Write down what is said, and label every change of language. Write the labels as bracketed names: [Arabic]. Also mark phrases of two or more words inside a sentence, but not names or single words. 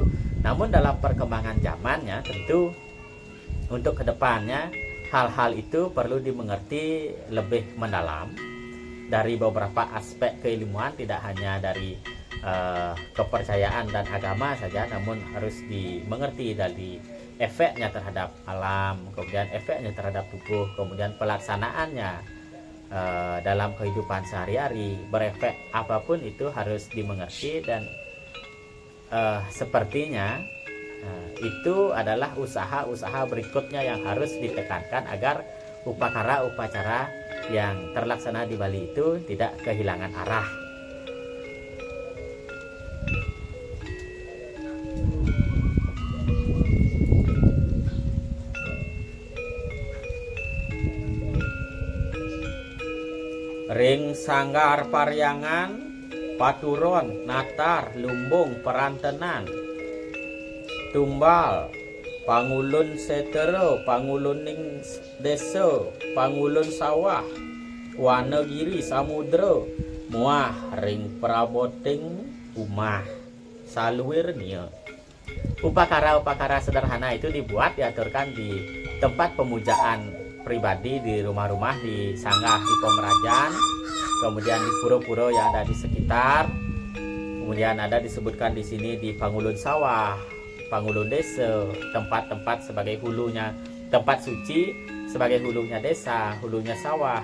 [Indonesian] Namun dalam perkembangan zamannya tentu untuk kedepannya hal-hal itu perlu dimengerti lebih mendalam dari beberapa aspek keilmuan, tidak hanya dari kepercayaan dan agama saja, namun harus dimengerti dari efeknya terhadap alam, kemudian efeknya terhadap tubuh, kemudian pelaksanaannya dalam kehidupan sehari-hari, berefek apapun itu harus dimengerti. Dan sepertinya itu adalah usaha-usaha berikutnya yang harus ditekankan agar upakara-upacara yang terlaksana di Bali itu tidak kehilangan arah. [Balinese] Ring sanggar paryangan, paturon, natar, lumbung, perantenan, tumbal, pangulun setero, panguluning desa, pangulun sawah, wanagiri samudra, muah ring praboting umah saluirnya. [Indonesian] Upakara-upakara sederhana itu diaturkan di tempat pemujaan pribadi, di rumah-rumah, di sanggah, di pemerajan, kemudian di pura-pura yang ada di sekitar. Kemudian ada disebutkan di sini di pangulun sawah, pangulun desa, tempat-tempat sebagai hulunya, tempat suci sebagai hulunya desa, hulunya sawah.